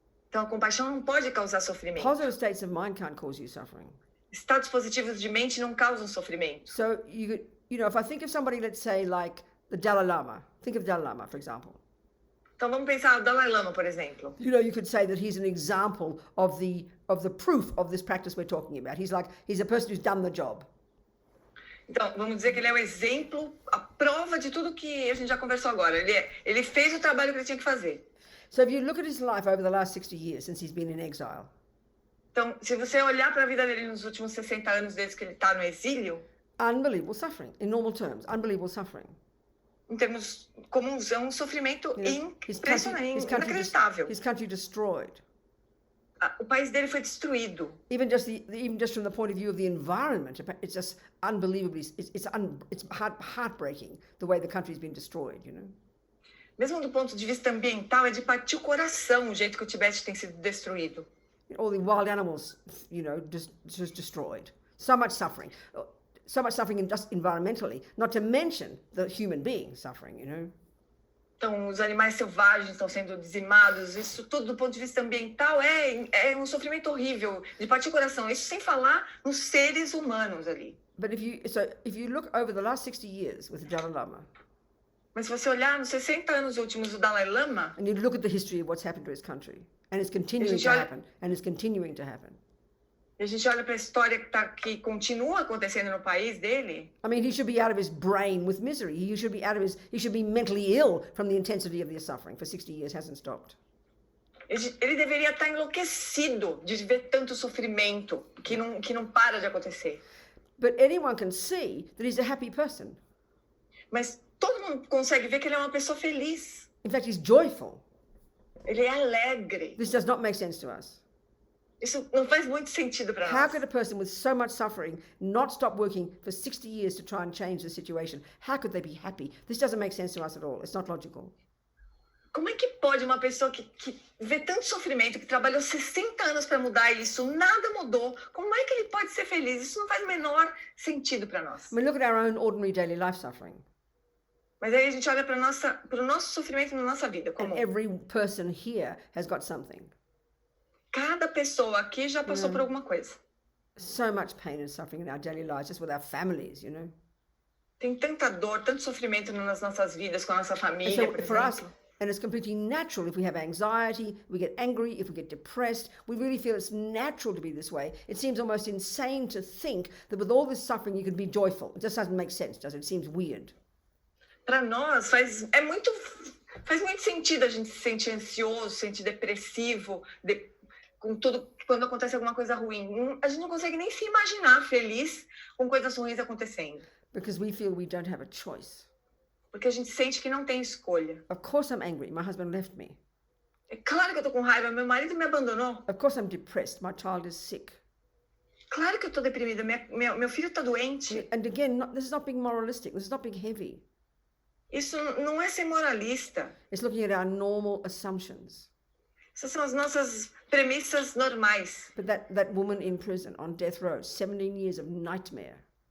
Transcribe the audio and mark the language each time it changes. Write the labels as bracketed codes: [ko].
[pt] Então, a compaixão não pode causar sofrimento. [en] Positive states of mind can't cause you suffering. [pt] Estados positivos de mente não causam sofrimento. [en] So, if I think of somebody, let's say, like the Dalai Lama. Think of Dalai Lama, for example. [pt] Então, vamos pensar o Dalai Lama, por exemplo. [en] You could say that he's an example of the proof of this practice we're talking about. He's a person who's done the job. [pt] Então, vamos dizer que ele é o exemplo, a prova de tudo que a gente já conversou agora. Ele fez o trabalho que ele tinha que fazer. [en] So if you look at his life over the last 60 years since he's been in exile. [pt] Então, se você olhar para a vida dele nos últimos 60 anos desde que ele está no exílio, [en] unbelievable suffering, in normal terms, unbelievable suffering. [pt] Em termos comuns, é um sofrimento impressionante, inacreditável. [en] His country destroyed. [pt] O país dele foi destruído. [en] Even just from the point of view of the environment, it's just unbelievably, it's heartbreaking the way the country's been destroyed, [pt] Mesmo do ponto de vista ambiental, é de partir o coração o jeito que o Tibete tem sido destruído. [en] All the wild animals, just destroyed. So much suffering just environmentally, not to mention the human being suffering, [pt] Então, os animais selvagens estão sendo dizimados, isso tudo do ponto de vista ambiental é um sofrimento horrível, de partir o coração, isso sem falar nos seres humanos ali. [en] But if you look over the last 60 years with the Dalai Lama, [pt] mas se você olhar nos 60 anos últimos do Dalai Lama, [en] and you look at the history of what's happened to his country, and it's continuing to happen, and it's continuing to happen. [pt] E a gente olha para a história que continua acontecendo no país dele. [en] I mean, he should be out of his brain with misery. He should be mentally ill from the intensity of the suffering. For 60 years, hasn't stopped. [pt] Ele deveria estar enlouquecido de ver tanto sofrimento que não para de acontecer. [en] But anyone can see that he's a happy person. [pt] Mas todo mundo consegue ver que ele é uma pessoa feliz. [en] In fact, he's joyful. [pt] Ele é alegre. [en] This does not make sense to us. [pt] Isso não faz muito sentido para nós. [en] How could a person with so much suffering not stop working for 60 years to try and change the situation? How could they be happy? This doesn't make sense to us at all. It's not logical. [pt] Como é que pode uma pessoa que vê tanto sofrimento, que trabalhou 60 anos para mudar isso, nada mudou, como é que ele pode ser feliz? Isso não faz o menor sentido para nós. [en] I mean, look at our own ordinary daily life suffering. [pt] Mas aí a gente olha para o nosso sofrimento na nossa vida. [en] And every person here has got something. [pt] Cada pessoa aqui já passou por alguma coisa. [en] So much pain and suffering in our daily lives, just with our families, [pt] Tem tanta dor, tanto sofrimento nas nossas vidas, com a nossa família, por exemplo. [en] And it's completely natural if we have anxiety, we get angry, if we get depressed, we really feel it's natural to be this way. It seems almost insane to think that with all this suffering you could be joyful. It just doesn't make sense, does it? It seems weird. [pt] Para nós faz muito sentido a gente se sentir ansioso, se sentir depressivo, com tudo, quando acontece alguma coisa ruim. A gente não consegue nem se imaginar feliz com coisas ruins acontecendo. [en] Because we feel we don't have a choice. [pt] Porque a gente sente que não tem escolha. [en] Of course I'm angry. My husband left me. [pt] É claro que eu tô com raiva. Meu marido me abandonou. [en] Of course I'm depressed. My child is sick. [pt] Claro que eu tô deprimida. Meu filho tá doente. [en] And again, this is not being moralistic. This is not being heavy. [pt] Isso não é ser moralista. [en] It's looking at our normal assumptions. [pt] Essas são as nossas premissas normais. [en] But that woman in prison on death row, 17 years of nightmare.